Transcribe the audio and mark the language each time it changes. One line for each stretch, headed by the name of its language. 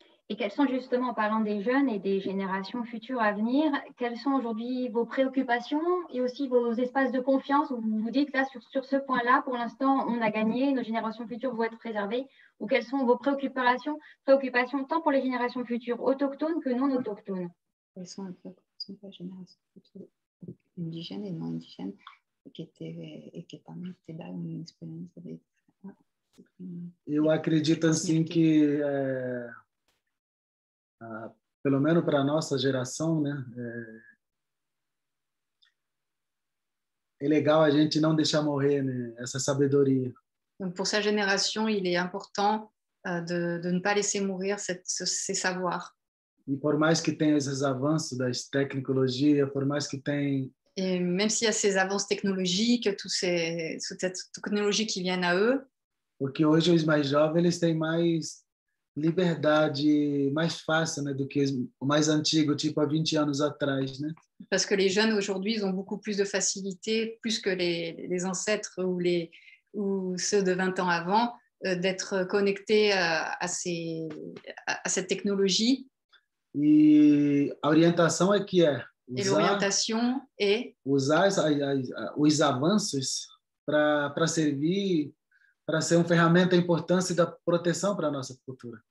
French: Et quelles sont justement, en parlant des jeunes et des générations futures à venir, quelles sont aujourd'hui vos préoccupations et aussi vos espaces de confiance où vous vous dites là, sur ce point-là, pour l'instant, on a gagné, nos générations futures vont être préservées, ou quelles sont vos préoccupations tant pour les générations futures autochtones que non autochtones? Quelles sont un peu la génération future indigène et non indigène
Portuguese: e que também te dá uma experiência de... Eu acredito assim que pelo menos para a nossa geração, né, é legal a gente não deixar morrer, né, essa sabedoria.
French: Donc pour sa génération, il est important de ne pas laisser mourir ces savoirs.
Portuguese: E por mais que tenha esses avanços das tecnologias, por mais que tenha...
French: Et même s'il y a ces avances technologiques, toute cette technologie qui viennent à eux.
Portuguese: Porque hoje os mais jovens eles têm mais liberdade, mais fácil, né, do que o mais antigo, tipo há 20 anos atrás, né?
French: Parce que les jeunes aujourd'hui, ils ont beaucoup plus de facilité, plus que les ancêtres ou ceux de 20 ans avant, d'être connectés à cette technologie.
Portuguese: E a orientação é que
French: Et l'orientation est
Portuguese: usar os avanços para servir, para ser uma ferramenta de importância e da proteção para a nossa cultura.